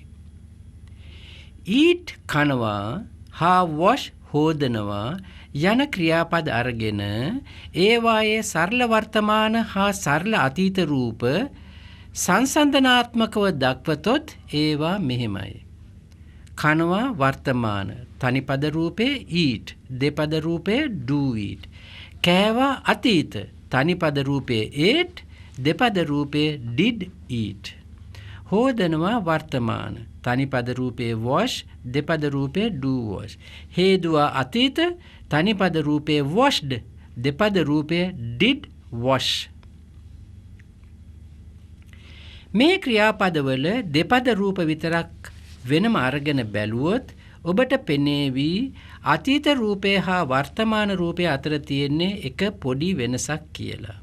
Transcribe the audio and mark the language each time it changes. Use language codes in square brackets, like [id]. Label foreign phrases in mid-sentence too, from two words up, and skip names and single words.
[si] eat කනවා හා wash හෝදනවා යන ක්‍රියාපද අරගෙන ඒවායේ සරල වර්තමාන හා සරල අතීත රූප සංසන්දනාත්මකව දක්වතොත් ඒවා මෙහෙමයි. කනවා වර්තමාන තනිපද රූපේ eat දෙපද රූපේ [en] do eat. [si] කෑවා අතීත තනිපද රූපේ ate දෙපද රූපේ [en] did eat. [si] හෝදනවා වර්තමාන තනිපද රූපේ wash දෙපද රූපේ [en] do wash. [si] හේදුවා අතීත තනිපද රූපේ washed දෙපද රූපේ [en] did wash. [si] මේ ක්‍රියාපදවල දෙපද රූප විතරක් වෙනම අරගෙන බැලුවොත් ඔබට පෙනේවි අතීත රූපය හා වර්තමාන රූපය අතර තියෙන්නේ එක පොඩි වෙනසක් කියලා.